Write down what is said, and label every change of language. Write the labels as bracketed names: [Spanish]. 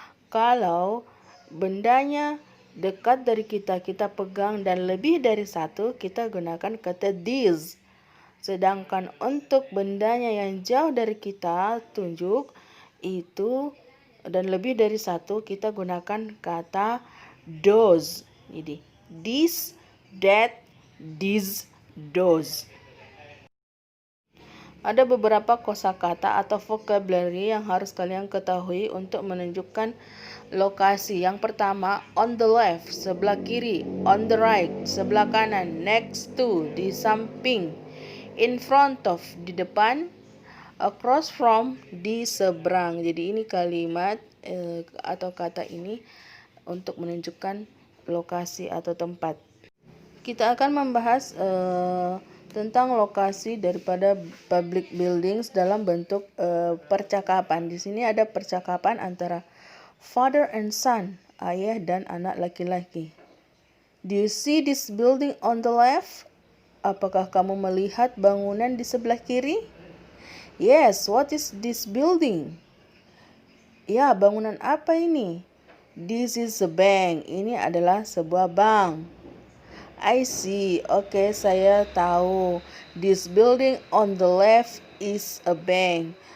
[Indonesian] Kalau bendanya dekat dari kita, kita pegang dan lebih dari satu, kita gunakan kata these. Sedangkan untuk bendanya yang jauh dari kita, tunjuk itu, dan lebih dari satu, kita gunakan kata those. Jadi this, that, these, those. Ada beberapa kosakata atau vocabulary yang harus kalian ketahui untuk menunjukkan lokasi. [English] Yang pertama, on the left, [Indonesian] sebelah kiri. [English] On the right, [Indonesian] sebelah kanan. [English] Next to, [Indonesian] di samping. [English] In front of, [Indonesian] di depan. [English] Across from, [Indonesian] di seberang. Jadi ini kalimat atau kata ini untuk menunjukkan lokasi atau tempat. Kita akan membahas tentang lokasi daripada [English] public buildings [Indonesian] dalam bentuk percakapan. Di sini ada percakapan antara [English] father and son [Indonesian] ayah dan anak laki-laki. [English] Do you see this building on the left? [Indonesian] Apakah kamu melihat bangunan di sebelah kiri? [English] Yes, what is this building? [Indonesian] Ya, bangunan apa ini? [English] This is a bank. [Indonesian] Ini adalah sebuah bank. [English] I see. [Indonesian] Oke, saya tahu. [English] This building on the left is a bank.